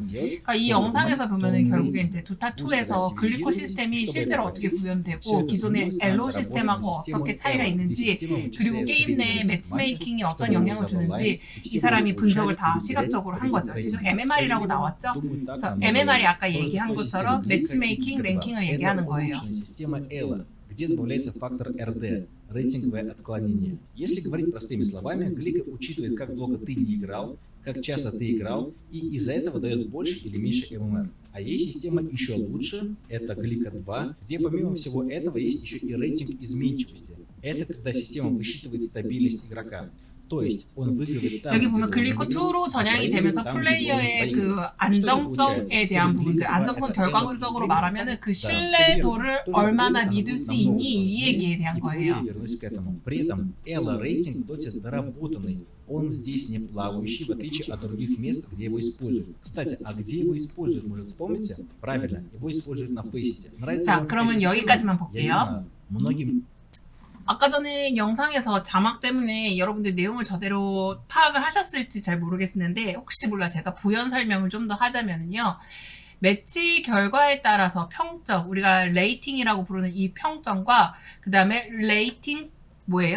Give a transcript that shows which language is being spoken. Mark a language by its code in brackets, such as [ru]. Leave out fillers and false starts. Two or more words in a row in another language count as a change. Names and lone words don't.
[ko] 그러니까 이 영상에서 보면은 결국에 이제 두타2에서 글리코 시스템이 실제로 어떻게 구현되고 기존의 엘로 시스템하고 어떻게 차이가 있는지, 그리고 게임 내 매치메이킹이 어떤 영향을 주는지 이 사람이 분석을 다 시각적으로 한 거죠. 지금 MMR이라고 나왔죠? MMR이 아까 얘기한 것처럼 매치메이킹, 랭킹을 얘기하는 거예요. [ru] где добавляется фактор RD, рейтинговое отклонение. Если говорить простыми словами, Глика учитывает, как долго ты не играл, как часто ты играл, и из-за этого дает больше или меньше ММР. А есть система еще лучше, это Глика 2, где помимо всего этого есть еще и рейтинг изменчивости. Это когда система высчитывает стабильность игрока. [ko] 여기 보면 글리코2로 전향이 되면서 플레이어의 그 안정성에 대한 부분들, 안정성 결과적으로 말하면은 그 신뢰도를 얼마나 믿을 수 있니 이 얘기에 대한 거예요. [ru] Он здесь не плавающий, в отличие от других мест, где его используют. Кстати, а где его используют, может вспомните? Правильно, его используют на фейсите. [ko] 자, 그러면 여기까지만 볼게요. [ru] многим [ko] 아까 전에 영상에서 자막 때문에 여러분들 내용을 저대로 파악을 하셨을지 잘 모르겠는데, 혹시 몰라 제가 부연 설명을 좀 더 하자면요. 매치 결과에 따라서 평점, 우리가 레이팅이라고 부르는 이 평점과 그 다음에 레이팅 뭐예요?